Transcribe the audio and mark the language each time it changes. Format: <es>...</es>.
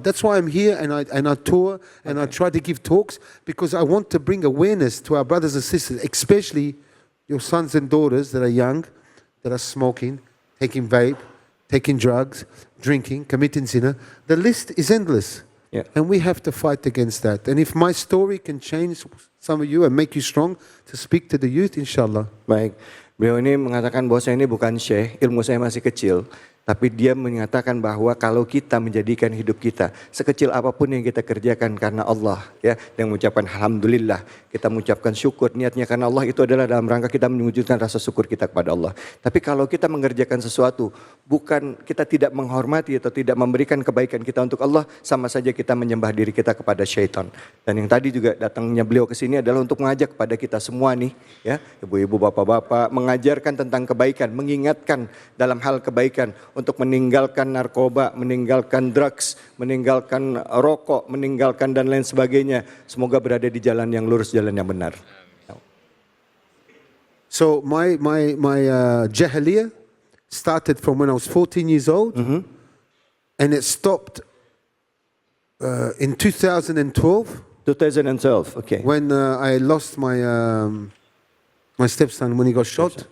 <en>That's why I'm here and I tour and I try to give talks, because I want to bring awareness to our brothers and sisters, especially your sons and daughters that are young, that are smoking, taking vape, taking drugs, drinking, committing zina. The list is endless. Yeah. And we have to fight against that. And if my story can change some of you and make you strong to speak to the youth, inshallah.</en> <id>Baik. Beliau ini mengatakan bahwa saya ini bukan syekh, ilmu saya masih kecil. Tapi dia mengatakan bahwa kalau kita menjadikan hidup kita sekecil apapun yang kita kerjakan karena Allah, ya, yang mengucapkan alhamdulillah, kita mengucapkan syukur niatnya karena Allah, itu adalah dalam rangka kita mewujudkan rasa syukur kita kepada Allah. Tapi kalau kita mengerjakan sesuatu bukan, kita tidak menghormati atau tidak memberikan kebaikan kita untuk Allah, sama saja kita menyembah diri kita kepada syaitan. Dan yang tadi juga datangnya beliau ke sini adalah untuk mengajak kepada kita semua nih, ya, ibu-ibu, bapak-bapak, mengajarkan tentang kebaikan, mengingatkan dalam hal kebaikan, untuk meninggalkan narkoba, meninggalkan drugs, meninggalkan rokok, meninggalkan dan lain sebagainya. Semoga berada di jalan yang lurus, jalan yang benar.</id> <en>So my jahiliyah started from when I was 14 years old, and it stopped in 2012. 2012, okay. When I lost my stepson when he got shot.</en>